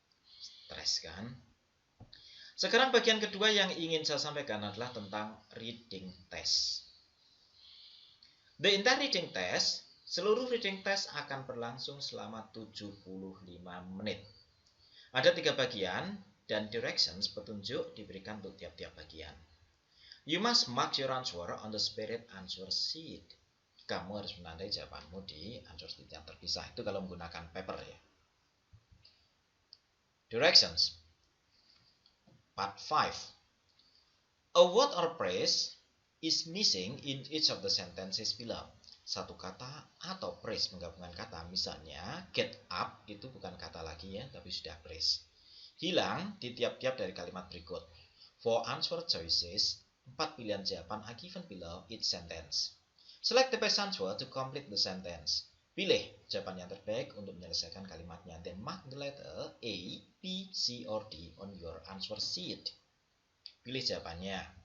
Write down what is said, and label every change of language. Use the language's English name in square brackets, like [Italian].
[Indonesian] Stres kan? Sekarang bagian kedua yang ingin saya sampaikan adalah tentang reading test. [English] The entire reading test, [Indonesian] seluruh reading test akan berlangsung selama 75 menit. Ada 3 bagian dan directions petunjuk diberikan untuk tiap-tiap bagian. [English] You must mark your answer on the spirit answer sheet. [Indonesian] Kamu harus menandai jawabanmu di answer sheet yang terpisah. Itu kalau menggunakan paper ya. [English] Directions. Part 5. A word or phrase is missing in each of the sentences below. [Indonesian] Satu kata atau phrase menggabungkan kata. Misalnya, get up itu bukan kata lagi ya, tapi sudah phrase. Hilang di tiap-tiap dari kalimat berikut. [English] For answer choices, 4 [Indonesian] pilihan jawaban [English] are given below each sentence. Select the best answer to complete the sentence. [Indonesian] Pilih jawaban yang terbaik untuk menyelesaikan kalimatnya. [English] Then mark the letter A, B, C, or D on your answer sheet. [Indonesian] Pilih jawabannya.